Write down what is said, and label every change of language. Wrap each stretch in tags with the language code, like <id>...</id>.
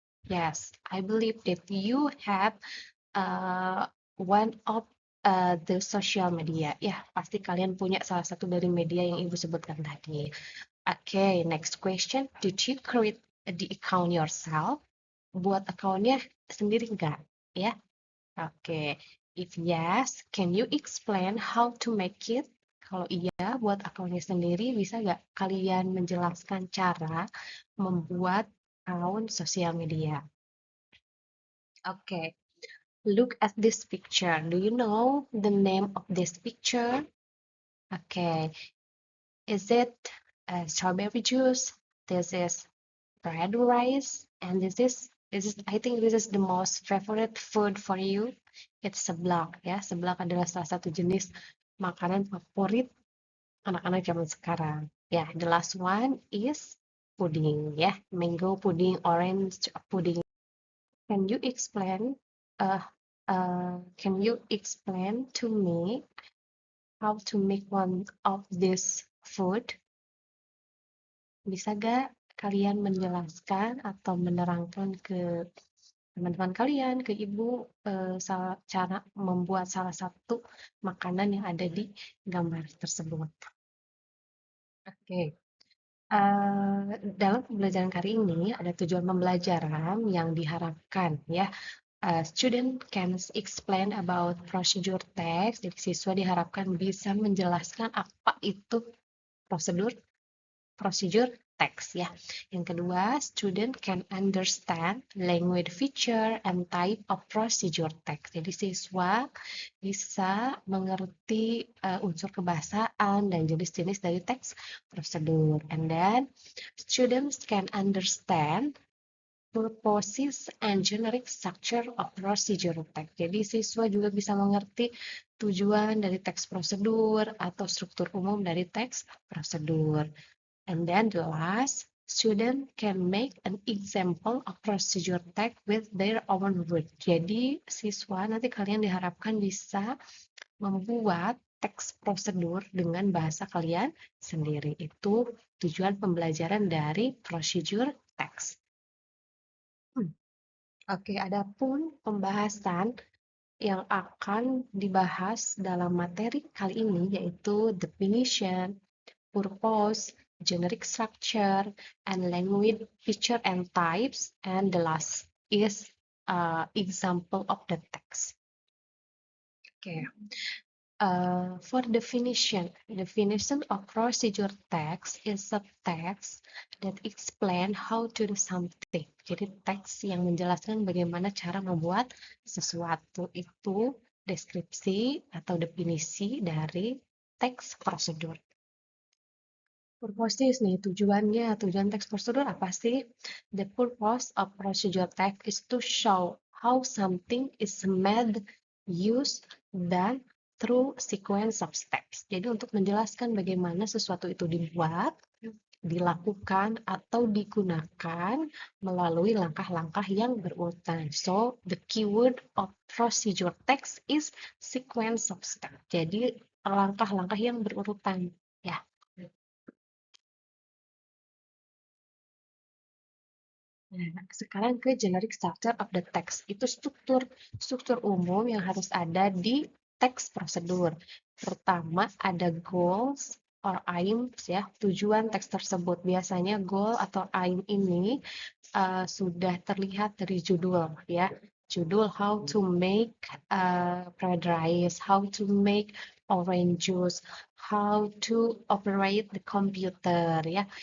<en>Yes, I believe that you have one of the social media.</en> <id>Ya, pasti kalian punya salah satu dari media yang Ibu sebutkan tadi.</id> <en>Okay, next question. Did you create the account yourself?</en> <id>Buat akunnya sendiri nggak? Ya, oke.</id> <en>If yes, can you explain how to make it?</en> <id>Kalau iya, buat akunnya sendiri, bisa nggak kalian menjelaskan cara membuat akun sosial media?</id> <en>Oke, look at this picture. Do you know the name of this picture? Okay, is it strawberry juice? This is fried rice, and I think this is the most favorite food for you. It's seblak ya.</en> <id>Seblak adalah salah satu jenis makanan favorit anak-anak zaman sekarang.</id> <en>Ya, the last one is pudding ya. Mango pudding, orange pudding. Can you explain uh, can you explain to me how to make one of this food?</en> <id>Bisa gak kalian menjelaskan atau menerangkan ke teman-teman kalian, ke ibu, cara membuat salah satu makanan yang ada di gambar tersebut? Oke. Dalam pembelajaran kali ini ada tujuan pembelajaran yang diharapkan ya.</id> <en>Student can explain about procedure text.</en> <id>Jadi siswa diharapkan bisa menjelaskan apa itu prosedur procedure text ya. Yang kedua,</id> <en>student can understand language feature and type of procedure text.</en> <id>Jadi siswa bisa mengerti unsur kebahasaan dan jenis-jenis dari teks prosedur.</id> <en>And then students can understand purposes and generic structure of procedure text.</en> <id>Jadi siswa juga bisa mengerti tujuan dari teks prosedur atau struktur umum dari teks prosedur.</id> <en>And then the last, student can make an example of procedure text with their own word.</en> <id>Jadi siswa nanti kalian diharapkan bisa membuat teks prosedur dengan bahasa kalian sendiri. Itu tujuan pembelajaran dari procedure text. Oke, adapun pembahasan yang akan dibahas dalam materi kali ini yaitu</id> <en>definition, purpose, generic structure, and language feature and types, and the last is example of the text. Okay. For definition of procedure text is a text that explain how to do something.</en> <id>Jadi teks yang menjelaskan bagaimana cara membuat sesuatu. Itu deskripsi atau definisi dari teks prosedur. Purpose nih, tujuan teks prosedur apa sih?</id> <en>The purpose of procedure text is to show how something is made, used, done through sequence of steps.</en> <id>Jadi untuk menjelaskan bagaimana sesuatu itu dibuat, dilakukan, atau digunakan melalui langkah-langkah yang berurutan.</id> <en>So, the keyword of procedure text is sequence of steps.</en> <id>Jadi langkah-langkah yang berurutan. Ya. Nah, sekarang ke</id> <en>generic structure of the text.</en> <id>Itu struktur umum yang harus ada di teks prosedur. Pertama ada</id> <en>goals or aims</en> <id>ya, tujuan teks tersebut. Biasanya goal atau aim ini sudah terlihat dari judul ya.</id> <en>Judul how to make fried rice, how to make orange juice, how to operate the computer ya.</en>